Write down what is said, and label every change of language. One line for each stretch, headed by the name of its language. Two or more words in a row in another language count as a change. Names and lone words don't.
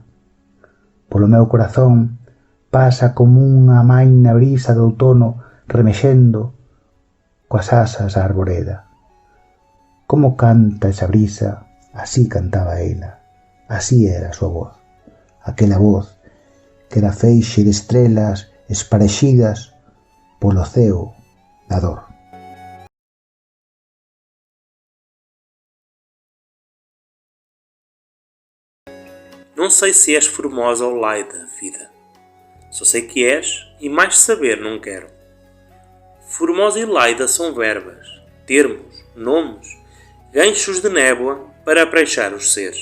Galician: Polo meu corazón pasa como unha maina brisa de outono remexendo coas asas a arboreda. Como canta esa brisa, así cantaba ela, así era a súa voz. Aquela voz que era feixe de estrelas esparexidas polo ceo da dor. Não sei se és formosa ou laida, vida. Só sei que és e mais saber não quero. Formosa e laida são verbas, termos, nomes, ganchos de névoa para apreixar os seres.